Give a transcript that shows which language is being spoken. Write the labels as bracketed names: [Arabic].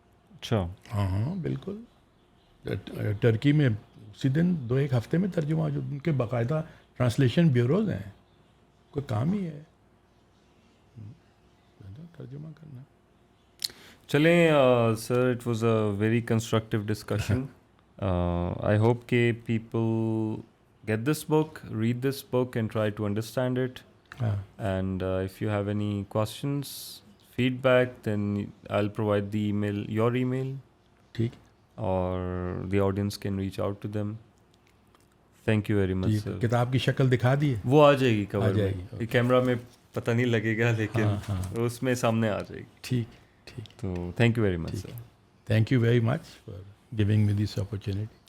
[Urdu] اچھا. ہاں بالکل. ٹرکی میں اسی دن 2-1 ہفتے میں ترجمہ ہو جاتا. ان کے باقاعدہ ٹرانسلیشن بیوروز ہیں, کوئی کام ہی ہے ترجمہ کرنا. چلیں [English] Sir, it was a very constructive discussion. I hope [Urdu] کہ [English] people get this book, read this book and try to understand it. And if you have any questions, feedback, then I'll provide the email, your email. [Urdu] ٹھیک. [English] Or the audience can reach out to them. Thank you very much, sir. [Urdu] کتاب کی شکل دکھا دیے. وہ آ جائے گی کور میں. کیمرہ میں پتہ نہیں لگے گا, لیکن اس میں سامنے آ جائے گی. ٹھیک ٹھیک. تو [English] thank you very much, sir. Thank you very much for giving me this opportunity.